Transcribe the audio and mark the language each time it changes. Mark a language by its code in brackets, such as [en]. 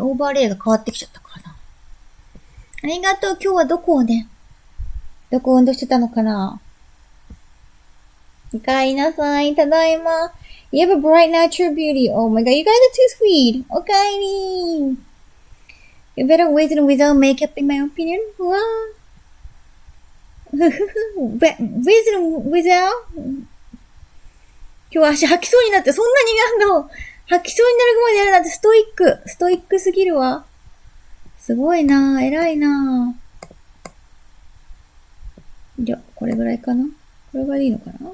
[ja] オーバーレイが変わってきちゃったからな。ありがとう。今日はどこ運動してたのかな？おかえりなさい。ただいま。 [en] You have a bright natural beauty. Oh my god, you guys are too sweet. [ja] おかえり。 [en] You better with and without makeup, in my opinion. うわwith and without? [ja] 今日は足吐きそうになって、そんなに吐きそうになるまでやるなんてストイックすぎるわ。すごいなぁ、偉いなぁ。じゃあ、これぐらいかな？これぐらいでいいのかな？